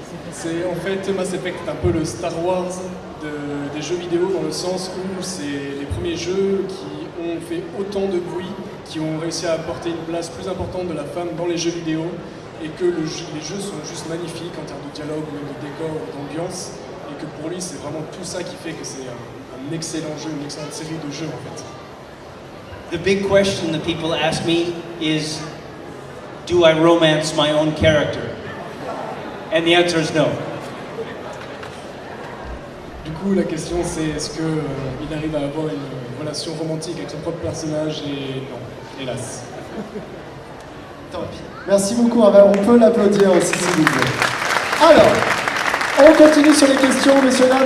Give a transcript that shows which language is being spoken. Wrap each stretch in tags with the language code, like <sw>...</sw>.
<fr>C'est en fait Mass Effect est un peu le Star Wars des jeux vidéo dans le sens où c'est les premiers jeux qui ont fait autant de bruit, qui ont réussi à apporter une place plus importante de la femme dans les jeux vidéo et que les jeux sont juste magnifiques en termes de dialogue, ou même de décor, ou d'ambiance et que pour lui c'est vraiment tout ça qui fait que c'est un excellent jeu, une excellente série de jeux en fait.</fr> <en>The big question that people ask me is, do I romance my own character? And the answer is no.</en> <fr>Du coup, la question c'est est-ce qu'il arrive à avoir une relation romantique avec son propre personnage et non, hélas. Tant pis. Merci beaucoup, on peut l'applaudir aussi s'il vous plaît. Alors, on continue sur les questions, messieurs, dames.</fr>